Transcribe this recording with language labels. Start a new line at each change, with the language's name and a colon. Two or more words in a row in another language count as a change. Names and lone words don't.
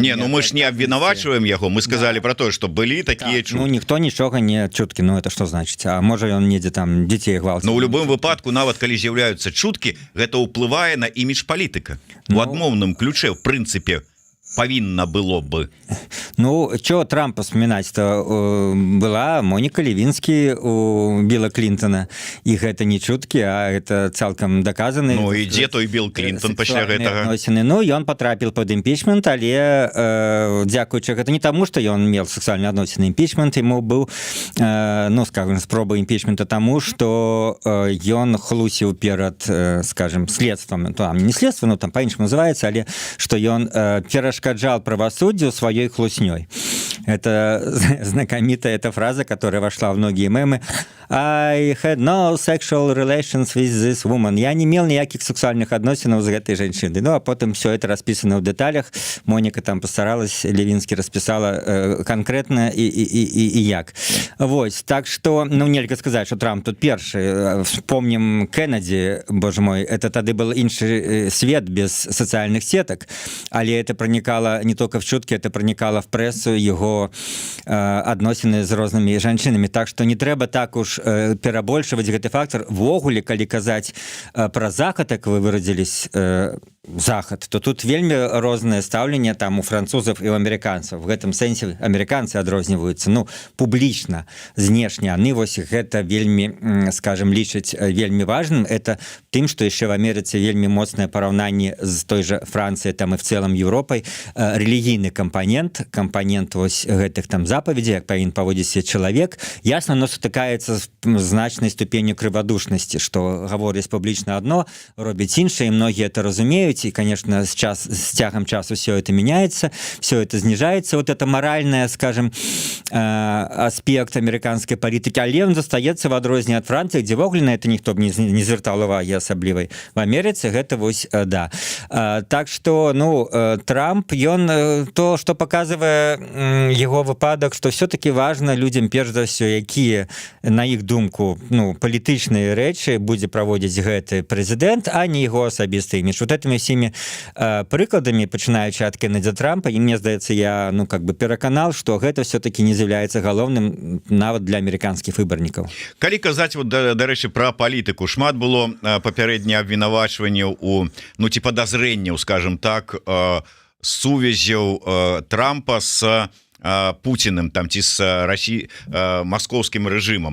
Belarusian: Не, мы ж не абвінавачваем яго, мы сказали про тое, што былі такія чуткі. Ніхто нічога не чуткі, это што значыць? А можа ён недзе там дзяцей гвалціць? У любым выпадку, нават калі з'яўляюцца чуткі, гэта ўплывае на імідж палітыка. У адмоўным ключе, в прынцыпе, павінна было бы.
Russian: Чего Трампа вспоминать-то? Была Моника Левинский у Билла Клинтона, и
Belarusian: гэта не чуткі,
Russian: а это цалкам доказаны.
Belarusian: І дзе той Билл Клинтон пасля гэтага? Ён потрапіў под імпічмент, але дзякуючы гэта не таму, што ён меў сексуальныя адносіны. Імпічмент ему быў, скажем, спроба імпічмента таму, што ён хлусіў перад, скажем, следствам. Там не следство, там по-іншаму называецца, але што ён перашкаджал правосуддзю сваёй хлуснёй.
Russian: Это знакомитая эта фраза, которая вошла в многие мемы.
English: I had no sexual relations with this woman.
Russian: Я не имел никаких сексуальных
Belarusian: адносінаў з гэтай
Russian: женщиной. А потом все это расписано в деталях. Моника там постаралась, Левинский расписала конкретно и як. Вот. Так что, нельга сказать, что Трамп тут першы. Вспомним Кеннеді, боже мой, это тады был
Belarusian: іншы свет
Russian: без социальных сеток, але это проникало не только в чутки, это проникало в прессу, его
Belarusian: адносіны з рознымі жанчынамі. Так что не трэба так уж перабольшваць гэты фактор. Ввогуле, калі казаць пра захад, як вы выразілись, захад, то тут вельмі рознае стаўленне там у французаў і у амерыканцаў. В гэтым сэнсе амерыканцы адрозніваюцца публічна, знешне. Яны вось гэта вельмі, скажем, лічаць вельмі важным. Это тым, што яшчэ в Амерыцы вельмі моцнае параўнанне з той жа Францыяй там і в цэлым Еўропай, рэлігійны кампанент вось гэтых там запаведзей, як павінен паводзіць чалавек, ясна, но сутыкаецца з значнай ступенню крывадушнасці, што гаворыць публічна адно, робіць іншае, і многія это разумеюць,
Russian: и, конечно, с тягом часу все это меняется, все это снижается. Вот это моральное, скажем, аспект американской политики, але он
Belarusian: застаецца в адрозненне
Russian: от Франции, где вогуле на это никто
Belarusian: не звяртаў увагі асаблівай.
Russian: В Америце
Belarusian: гэта вось
Russian: да. Так что, Трамп, ён то, что показывае его выпадок, что все-таки важно людям,
Belarusian: перш за все, якія, на іх думку, палітычныя рэчы будзе праводзіць гэты прэзідэнт, а не его асабісты імідж. Вот этими всеми прыкладамі, пачынаючы ад Кеннеди Трампа, і мне здаецца, я пераканал, што гэта все-таки не з'яўляецца галоўным нават для амерыканскіх выбарнікаў. Калі казаць, дарэчы, пра палітыку, шмат было папярэдне абвінавачванняў у ці падазрэнняў, скажем так, сувязяў Трампа з Путиным там ці з маскоўскім рэжымам.